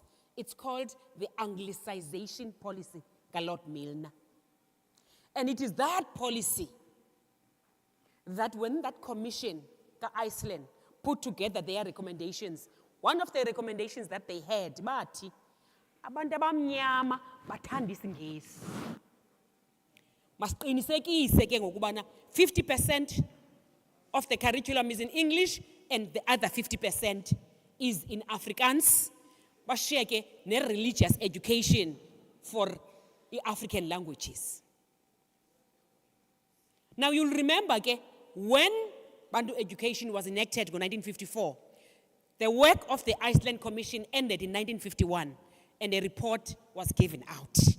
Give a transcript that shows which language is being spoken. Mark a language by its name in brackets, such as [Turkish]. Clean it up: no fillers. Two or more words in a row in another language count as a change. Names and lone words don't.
[English] It's called the Anglicization policy of Lord Milner. And it is that policy that when that commission, Iceland, put together their recommendations, one of the recommendations that they had, [Xhosa] bathi, abantu abamnyama bathanda isiNgesi. Masiqinisekise ke ngokubana [English] 50% of the curriculum is in English and the other 50% is in Afrikaans. [Xhosa] Bashare ke [English] ne-religious education for the African languages. Now you'll remember ke, when Bantu education was enacted in 1954, the work of the Iceland Commission ended in 1951 and a report was given out.